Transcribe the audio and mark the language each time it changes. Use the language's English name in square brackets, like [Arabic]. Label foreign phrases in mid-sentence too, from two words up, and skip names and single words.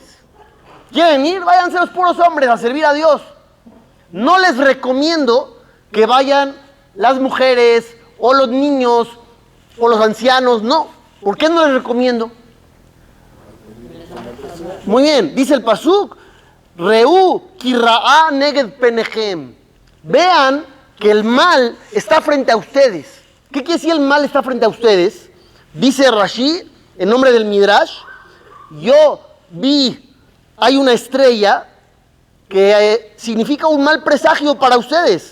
[Spanish] ¿Quieren ir? Váyanse los puros hombres a servir a Dios. No les recomiendo que vayan las mujeres o los niños o los ancianos, no. ¿Por qué no les recomiendo? Muy bien, dice el pasuk, [Hebrew] ראו כי רעה נגד פניכם. [Spanish] Vean que el mal está frente a ustedes. ¿Qué quiere decir el mal está frente a ustedes? Dice Rashi, en nombre del Midrash, yo vi, hay una estrella que significa un mal presagio para ustedes.